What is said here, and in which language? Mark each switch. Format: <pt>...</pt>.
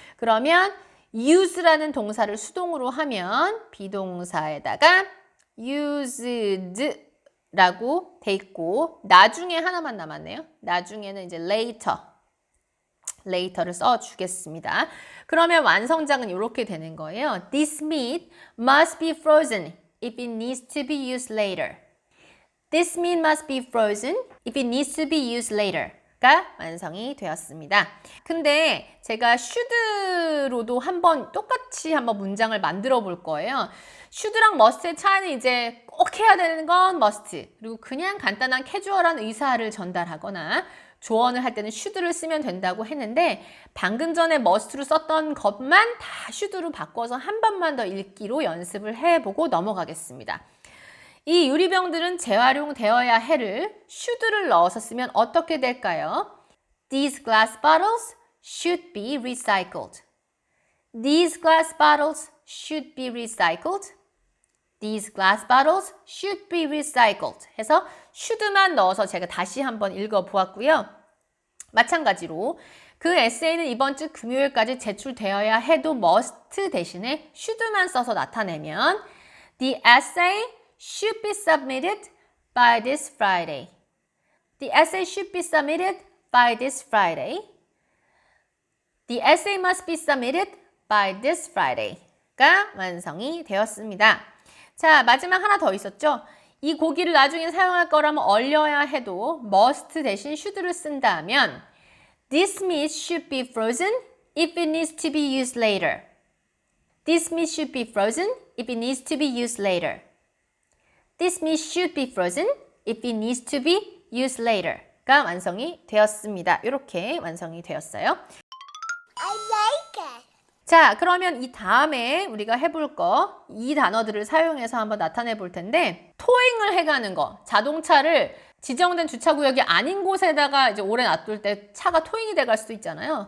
<ko>그러면 use라는 동사를 수동으로 하면 비동사에다가 used 라고 돼 있고 나중에 하나만 남았네요. 나중에는 이제 later를 써주겠습니다. 그러면 완성장은 이렇게 되는 거예요.</ko> <en>This meat must be frozen if it needs to be used later. This meat must be frozen if it needs to be used later.</en> <ko>가 완성이 되었습니다. 근데 제가 should로도 똑같이 한번 문장을 만들어 볼 거예요. should랑 must의 차이는 이제 꼭 해야 되는 건 must. 그리고 그냥 간단한 캐주얼한 의사를 전달하거나 조언을 할 때는 should를 쓰면 된다고 했는데 방금 전에 must로 썼던 것만 다 should로 바꿔서 한 번만 더 읽기로 연습을 해보고 넘어가겠습니다. 이 유리병들은 재활용되어야 해를 should를 넣어서 쓰면 어떻게 될까요?</ko> <en>These glass bottles should be recycled. These glass bottles should be recycled. These glass bottles should be recycled.</en> <ko>해서 should만 넣어서 제가 다시 한번 읽어보았고요. 마찬가지로 그 에세이는 이번 주 금요일까지 제출되어야 해도 must 대신에 should만 써서 나타내면</ko> <en>The essay should be submitted by this Friday. The essay should be submitted by this Friday. The essay must be submitted by this Friday가</en> <ko>완성이 되었습니다. 자, 마지막 하나 더 있었죠? 이 고기를 나중에 사용할 거라면 얼려야 해도 must 대신 should를 쓴다면</ko> <en>This meat should be frozen if it needs to be used later. This meat should be frozen if it needs to be used later. This meat should be frozen if it needs to be used later가</en> <ko>완성이 되었습니다. 이렇게 완성이 되었어요.</ko> <en>I like it.</en> <ko>자, 그러면 이 다음에 우리가 해볼 거, 이 단어들을 사용해서 한번 나타내 볼 텐데 토잉을 해가는 거, 자동차를 지정된 주차구역이 아닌 곳에다가 이제 오래 놔둘 때 차가 토잉이 돼갈 수도 있잖아요.</ko>